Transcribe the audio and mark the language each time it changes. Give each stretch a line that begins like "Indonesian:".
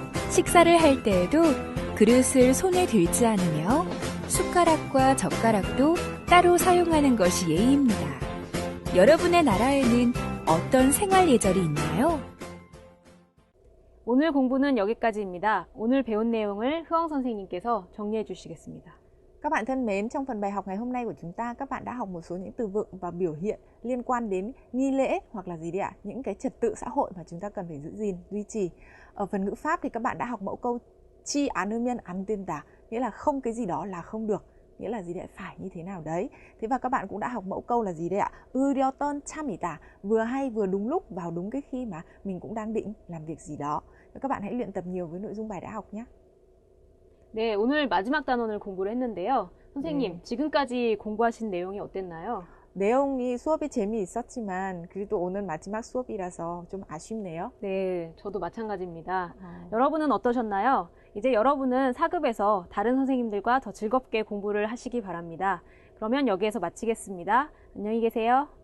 Korean: 식사를 할 때에도 그릇을 손에 들지 않으며 숟가락과 젓가락도 따로 사용하는 것이 예의입니다. 여러분의 나라에는 어떤 생활 예절이 있나요? 오늘 공부는 여기까지입니다. 오늘 배운 내용을 흐엉 선생님께서 정리해 주시겠습니다.
Vietnamese: Các bạn thân mến, trong phần bài học ngày hôm nay của chúng ta, các bạn đã học một số những từ vựng và biểu hiện liên quan đến nghi lễ hoặc là gì đấy ạ? Những cái trật tự xã hội mà chúng ta cần phải giữ gìn, duy trì. Ở phần ngữ pháp thì các bạn đã học mẫu câu
Korean: chi 않으면 안 된다,
Vietnamese: nghĩa là không cái gì đó là không được, nghĩa là gì đấy, phải như thế nào đấy. Thế và các bạn cũng đã học mẫu câu là gì đấy ạ?
Korean: 의료던 참이다,
Vietnamese: vừa hay vừa đúng lúc, vào đúng cái khi mà mình cũng đang định làm việc gì đó. Và các bạn hãy luyện tập nhiều với nội dung bài đã học nhé.
Korean: 네, 오늘 마지막 단원을 공부를 했는데요. 선생님, 지금까지 공부하신 내용이 어땠나요? 내용이 수업이 재미있었지만 그래도 오늘 마지막 수업이라서 좀 아쉽네요. 네, 저도 마찬가지입니다. 여러분은 어떠셨나요? 이제 여러분은 4급에서 다른 선생님들과 더 즐겁게 공부를 하시기 바랍니다. 그러면 여기에서 마치겠습니다. 안녕히 계세요.